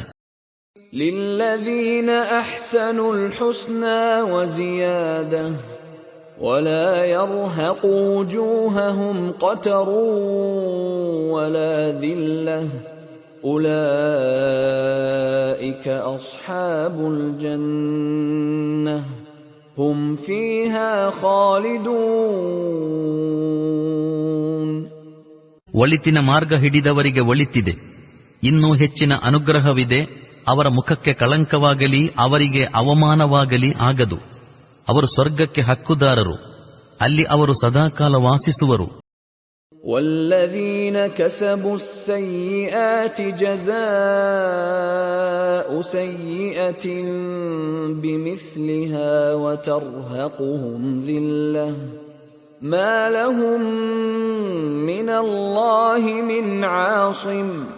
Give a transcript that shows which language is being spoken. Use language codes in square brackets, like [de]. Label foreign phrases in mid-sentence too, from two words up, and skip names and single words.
[ar] للذين أحسنوا الحسنى وزيادة ولا يرهق وجوههم قتر ولا ذلة أولئك أصحاب الجنة هم فيها خالدون. [kn] ಒಳಿತಿನ ಮಾರ್ಗ ಹಿಡಿದವರಿಗೆ ಒಳಿತಿದೆ, ಇನ್ನೂ ಹೆಚ್ಚಿನ ಅನುಗ್ರಹವಿದೆ. ಅವರ ಮುಖಕ್ಕೆ ಕಳಂಕವಾಗಲಿ ಅವರಿಗೆ ಅವಮಾನವಾಗಲಿ ಆಗದು. ಅವರು ಸ್ವರ್ಗಕ್ಕೆ ಹಕ್ಕುದಾರರು, ಅಲ್ಲಿ ಅವರು ಸದಾಕಾಲ ವಾಸಿಸುವರು. [ar] والذين كسبوا السيئات جزاء سيئة بمثلها وترهقهم ذلة ما لهم من الله من عاصم